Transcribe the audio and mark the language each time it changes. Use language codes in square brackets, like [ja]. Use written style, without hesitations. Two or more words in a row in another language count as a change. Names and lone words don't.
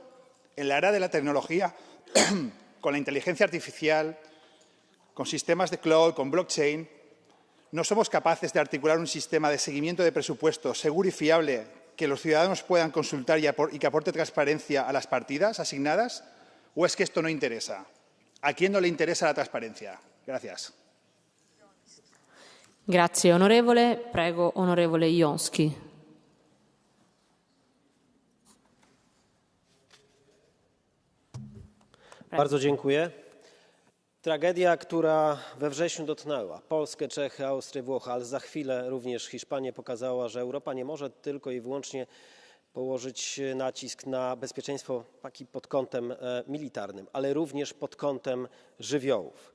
[es] En la era de la tecnología, con la inteligencia artificial, con sistemas de cloud, con blockchain, ¿no somos capaces de articular un sistema de seguimiento de presupuestos seguro y fiable que los ciudadanos puedan consultar y que aporte transparencia a las partidas asignadas? ¿O es que esto no interesa? ¿A quién no le interesa la transparencia? Gracias. [it] Grazie onorevole. Prego onorevole Jonski. [pl] Bardzo dziękuję. Tragedia, która we wrześniu dotknęła Polskę, Czechy, Austrię, Włochy, ale za chwilę również Hiszpanię, pokazała, że Europa nie może tylko i wyłącznie położyć nacisk na bezpieczeństwo pod kątem militarnym, ale również pod kątem żywiołów.